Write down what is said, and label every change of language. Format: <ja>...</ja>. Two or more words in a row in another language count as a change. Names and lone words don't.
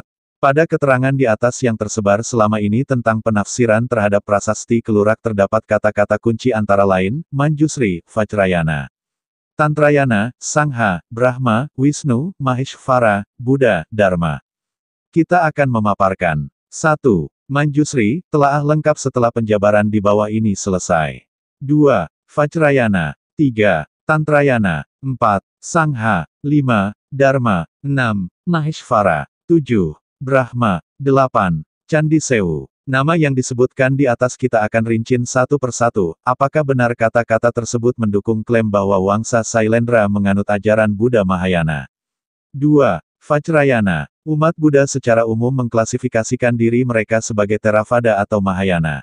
<id>Pada keterangan di atas yang tersebar selama ini tentang penafsiran terhadap Prasasti Kelurak terdapat kata-kata kunci antara lain, Manjusri, Vajrayana, Tantrayana, Sangha, Brahma, Wisnu, Maheshvara, Buddha, Dharma. Kita akan memaparkan 1. Manjusri, telaah lengkap setelah penjabaran di bawah ini selesai. 2. Vajrayana. 3. Tantrayana. 4. Sangha. 5. Dharma. 6. Maheshvara. 7. Brahma. 8. Candi Sewu. Nama yang disebutkan di atas kita akan rincin satu persatu. Apakah benar kata-kata tersebut mendukung klaim bahwa Wangsa Sailendra menganut ajaran Buddha Mahayana? 2. Vajrayana. Umat Buddha secara umum mengklasifikasikan diri mereka sebagai Theravada atau Mahayana.</id>